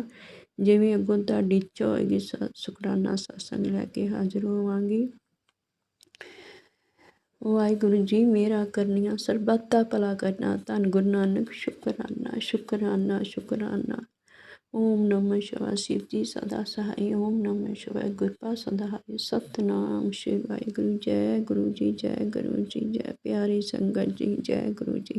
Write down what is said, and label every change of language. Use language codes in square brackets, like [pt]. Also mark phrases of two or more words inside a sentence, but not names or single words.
[pa] ਜਿਵੇਂ ਅੱਗੋਂ ਤੁਹਾਡੀ ਇੱਛਾ ਹੋਏਗੀ ਸ਼ੁਕਰਾਨਾ ਸਤਸੰਗ ਲੈ ਕੇ ਹਾਜ਼ਰ ਹੋਵਾਂਗੀ। ਵਾਹਿਗੁਰੂ ਜੀ ਮੇਰਾ ਕਰਨੀਆਂ ਸਰਬੱਤ ਦਾ ਭਲਾ ਕਰਨਾ। ਧੰਨ ਗੁਰੂ ਨਾਨਕ ਸ਼ੁਕਰਾਨਾ ਸ਼ੁਕਰਾਨਾ ਸ਼ੁਕਰਾਨਾ। [hi] ਓਮ ਨਮः शिवाय। शिव जी सदा सहाय। ओम नमः शिवाय। कृपा सदाय। सतनाम श्री वाहिगुरु। जय गुरु जी जय गुरु जी जय प्यारी संगत जी जय गुरु जी।